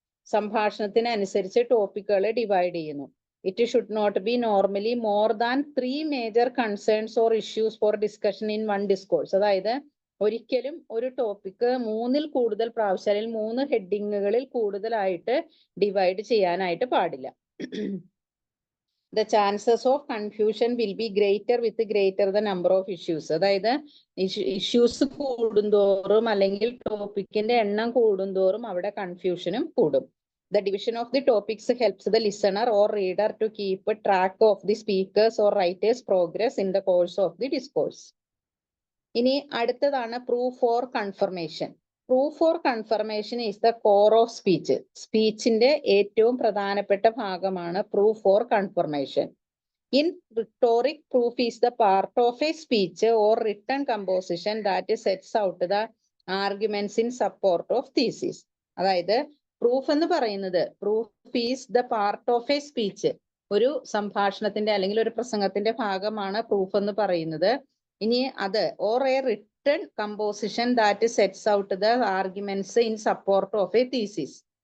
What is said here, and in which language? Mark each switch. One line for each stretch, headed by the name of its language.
Malayalam: സംഭാഷണത്തിനനുസരിച്ച് ടോപ്പിക്കുകളെ divide ചെയ്യുന്നു.
English: It should not be normally more than 3 major concerns or issues for discussion in one discourse.
Malayalam: അതായത് ഒരിക്കലും ഒരു topic 3-ൽ കൂടുതൽ പ്രാവശ്യം അല്ലെങ്കിൽ 3 ഹെഡിങ്ങുകളിൽ കൂടുതലായിട്ട് ഡിവൈഡ് ചെയ്യാനായിട്ട് പാടില്ല.
English: The chances of confusion will be greater with greater the number of issues.
Malayalam: അതായത് ഇഷ്യൂസ് കൂടുന്തോറും അല്ലെങ്കിൽ ടോപ്പിക്കിന്റെ എണ്ണം കൂടുന്തോറും അവിടെ കൺഫ്യൂഷനും കൂടും.
English: The division of the topics helps the listener or reader to keep track of the speakers or writers' progress in the course of the discourse.
Malayalam: ഇനി അടുത്തതാണ്
English: Proof or confirmation. Proof or confirmation is the core of speech.
Malayalam: സ്പീച്ചിന്റെ ഏറ്റവും പ്രധാനപ്പെട്ട ഭാഗമാണ് proof or confirmation.
English: In rhetoric, proof is the part of a speech or written composition that sets out the arguments in support of thesis.
Malayalam: അതായത് proof എന്ന് പറയുന്നത്,
English: proof is the part of a speech,
Malayalam: ഒരു സംഭാഷണത്തിന്റെ അല്ലെങ്കിൽ ഒരു പ്രസംഗത്തിന്റെ ഭാഗമാണ് proof എന്ന് പറയുന്നത്. ഇനി അത്
English: Or a written composition that sets out the arguments in support of a thesis.